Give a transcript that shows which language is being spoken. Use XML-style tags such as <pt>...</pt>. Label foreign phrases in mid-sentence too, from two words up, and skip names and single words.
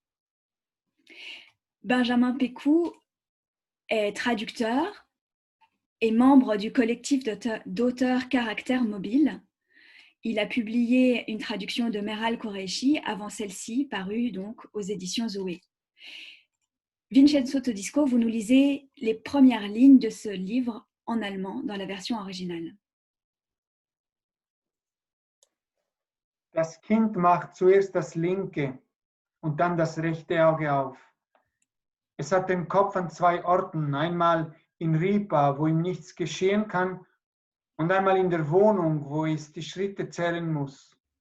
<fr>Benjamin Pécou est traducteur et membre du collectif d'auteurs Caractère Mobile. Il a publié une traduction de Meral Qureshi avant celle-ci, parue donc aux éditions Zoé. Vincenzo Todisco, vous nous lisez les premières lignes de ce livre en allemand dans la version originale.</fr> <de>Das Kind macht zuerst das linke und dann das rechte Auge auf. Es hat den Kopf an 2 Orten, einmal in Ripa, wo ihm nichts geschehen kann, und einmal in der Wohnung, wo es die Schritte zählen muss.</de>